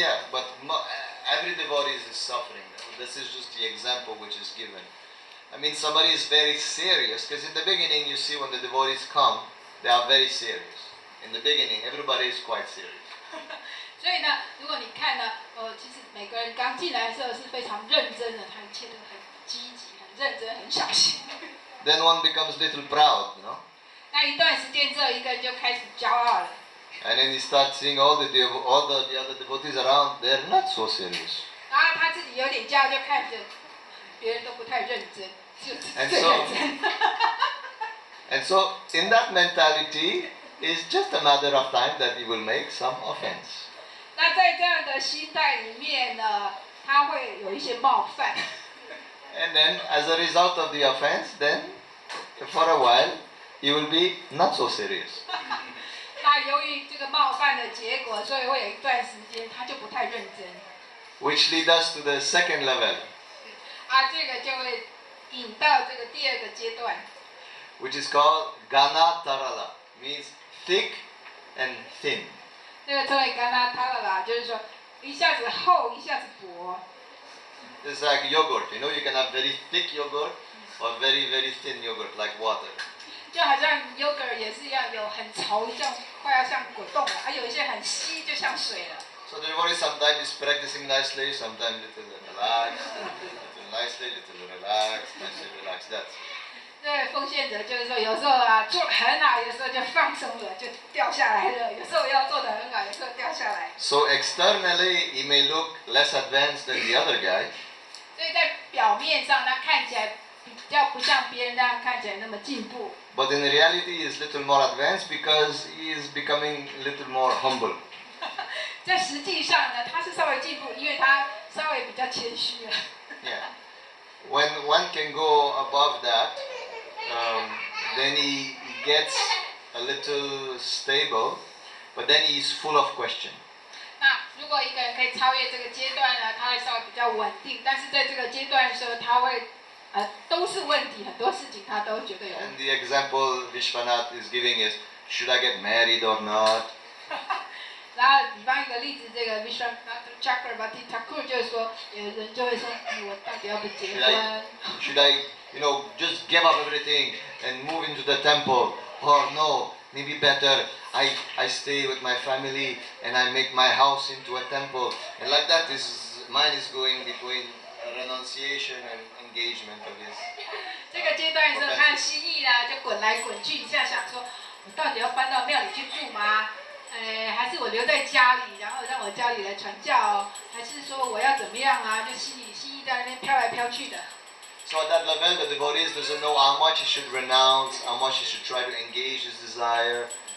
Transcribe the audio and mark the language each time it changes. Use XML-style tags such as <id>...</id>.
<en>But every devotee is suffering. This is just the example which is given. I mean, somebody is very serious, because in the beginning, you see when the devotees come, they are very serious. In the beginning, everybody is quite serious.</en> <zh>所以呢，如果你看呢，其实每个人刚进来的时候是非常认真的，他一切都很积极、很认真、很小心。</zh> <en>Then one becomes little proud,</en> <zh>那一段时间之后，一个人就开始骄傲了。</zh> <en>And then you start seeing all the other devotees around, they're not so serious.</en> <zh>然后他自己有点骄傲，就看着别人都不太认真，就最认真。</zh> <en>And so, in that mentality, it's just a matter of time that he will make some offense.</en> <zh>那在这样的心态里面呢，他会有一些冒犯。</zh> <en>And then, as a result of the offense, then, for a while, he will be not so serious.</en> <zh>那由于这个冒犯的结果，所以会有一段时间他就不太认真。</zh> <en>Which leads us to the second level.</en> <zh>这个就会引到这个第2个阶段。</zh> <en>Which is called Gana Tarala, means thick and thin.</en> <zh>这个称为 Gana Tarala，就是说一下子厚，一下子薄。</zh> <en>It's like yogurt. You know, you can have very thick yogurt or very, very thin yogurt, like water.</en> <zh>就好像 yogurt 也是一样，有很稠，像快要像果冻了，还有一些很稀，就像水了。</zh> <en>So the devotee sometimes is practicing nicely, sometimes little relaxed, little nicely, little relaxed, nicely relaxed. That.</en> <zh>对，奉献者就是说，有时候啊做得很好，有时候就放松了，就掉下来了；有时候要做得很好，有时候掉下来。</zh> <en>So externally, he may look less advanced than the other guy.</en> <zh>所以在表面上，他看起来比较不像别人那样看起来那么进步。</zh> <en>But in reality, he is little more advanced because he is becoming a little more humble.</en> <zh>在实际上呢，他是稍微进步，因为他稍微比较谦虚了。</zh> <en>Yeah. When one can go above that, then he gets a little stable, but then he is full of question.</en> <zh>那如果一个人可以超越这个阶段呢，他会稍微比较稳定，但是在这个阶段的时候，他会都是问题，很多事情他都觉得有问</zh> <en>And the example Vishwanath is giving is, should I get married or not?</en> <zh>然后比方一个例子，这个 Vishwanath Chakravarti Thakur 就是说，有人就会说，我到底要不结</zh> <en>Should</en> <zh>婚？</zh> <en>should I, just give up everything and move into the temple? Or no, maybe better, I stay with my family and I make my house into a temple. And like that, mine is going between renunciation and engagement of his.</en> <zh>这个阶段的时候，他的心意呢就滚来滚去，你现在想说，我到底要搬到庙里去住吗？还是我留在家里，然后让我家里来传教，还是说我要怎么样啊？就心意在那边飘来飘去的。</zh> <en>So at that level, the devotees doesn't know how much he should renounce, how much he should try to engage his desire.</en>